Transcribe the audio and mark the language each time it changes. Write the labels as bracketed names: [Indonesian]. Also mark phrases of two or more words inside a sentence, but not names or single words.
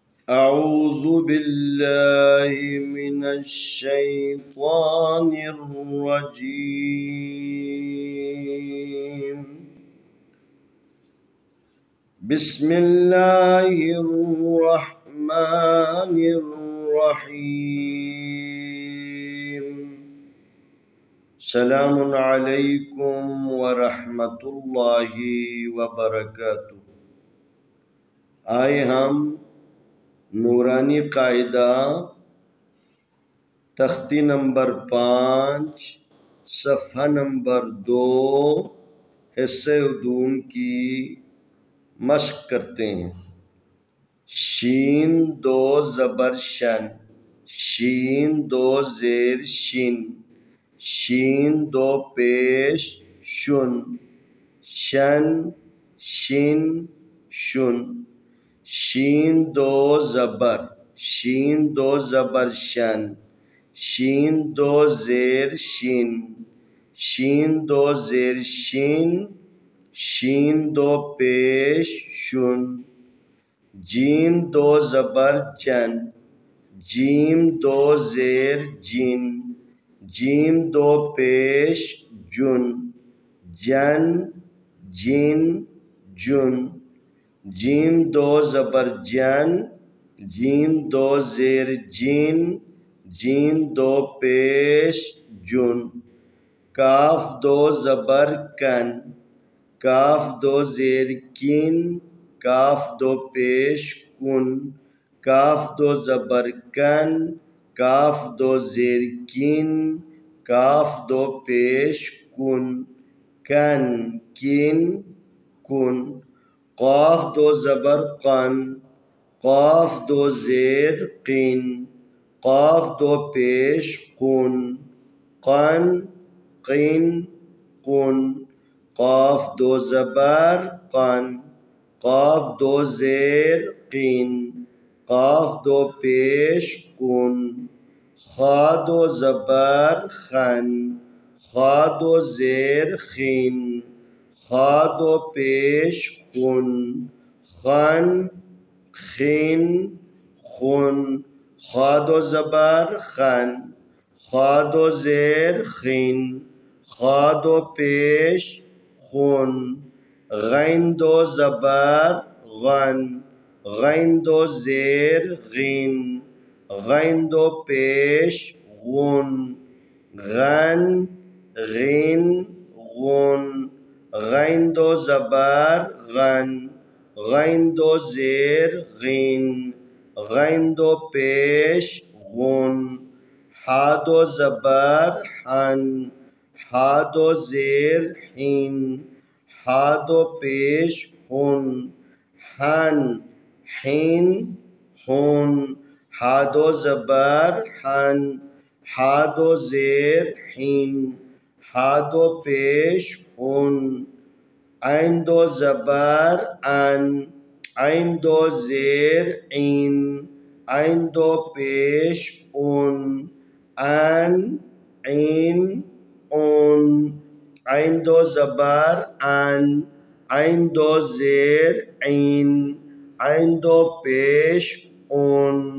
[Arabic] أعوذ بالله من الشيطان الرجيم. بسم الله الرحمن الرحيم. سلام علیکم ورحمۃ اللہ وبرکاتہ. [Urdu] آئے ہم نورانی قاعدہ تختی نمبر 5 صفحہ نمبر 2 حصہ علوم کی مشق کرتے ہیں. شین دو زبر شن، شین دو زیر شن، شین دو پیش شن، شن شن شن. شین دو زبر، شین دو زبر شن، شین دو زیر شین، شین دو زیر شین، شین دو پیش شن. جیم دو زبر جن، جیم دو زیر جن، جیم دو پیش جن، جن جن جن. جیم دو زبر جن، جیم دو زیر جن، جیم دو پیش جن. کاف دو زبر کن، کاف دو زیر کن، کاف دو پیش کن، کاف دو زبر کن، کاف دو زیر کن، کاف دو پیش کن، کن کن کن. قاف دو زبر قن، قاف دو زیر قن، قاف دو پیش قن، قن قن قن. قاف دو زبر قن، قاف دو زیر قن، قاف دو پیش قن. خا دو زبر خن، خا دو زیر خن، خا دو پیش خن، خن خن خن. خا دو زبر خن، خا دو زیر خن، خا دو پیش خن. غین دو زبر غن، غین دو زیر غن، غین دو پیش غن، غن غن غن. غین دو زبر غن، غین دو زیر غن، غین دو پیش غن. حا دو زبر حن، حا دو زیر حن، حا دو پیش حن، حن حن حن. حا دو زبر حن، حا دو زیر حن، حا دو پیش حن. عین دو زبر ان، عین دو زیر عین، عین دو پیش اون، ان عین اون. عین دو زبر ان، عین دو زیر عین، عین دو پیش اون.